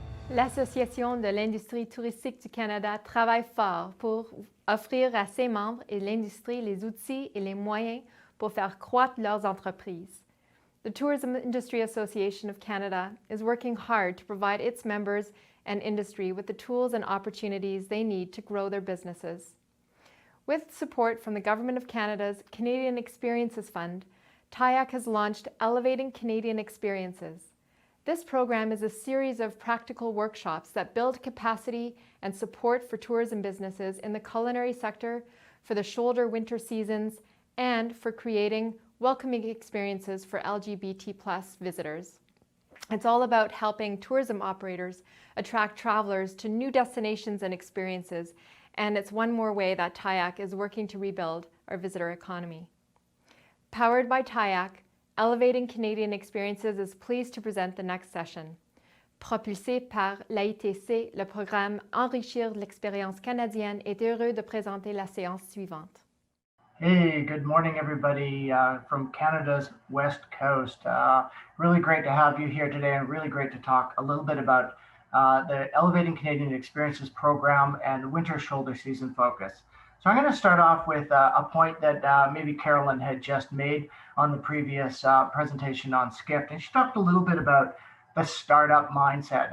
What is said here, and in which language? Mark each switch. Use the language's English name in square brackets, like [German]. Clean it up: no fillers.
[French] L'Association de l'industrie touristique du Canada travaille fort pour offrir à ses membres et l'industrie les outils et les moyens pour faire croître leurs entreprises. [English] The Tourism Industry Association of Canada is working hard to provide its members and industry with the tools and opportunities they need to grow their businesses. With support from the Government of Canada's Canadian Experiences Fund, TIAC has launched Elevating Canadian Experiences. This program is a series of practical workshops that build capacity and support for tourism businesses in the culinary sector, for the shoulder winter seasons, and for creating welcoming experiences for LGBT+ visitors. It's all about helping tourism operators attract travelers to new destinations and experiences, and it's one more way that TIAC is working to rebuild our visitor economy. Powered by TIAC, Elevating Canadian Experiences is pleased to present the next session. [French] Propulsé par l'AITC, le programme Enrichir l'expérience canadienne est heureux de présenter la séance suivante. [English] Hey, good morning, everybody from Canada's West Coast. Really great to have you here today, and really great to talk a little bit about the Elevating Canadian Experiences program and winter shoulder season focus. So I'm going to start off with a point that maybe Carolyn had just made on the previous presentation on Skift, and she talked a little bit about the startup mindset.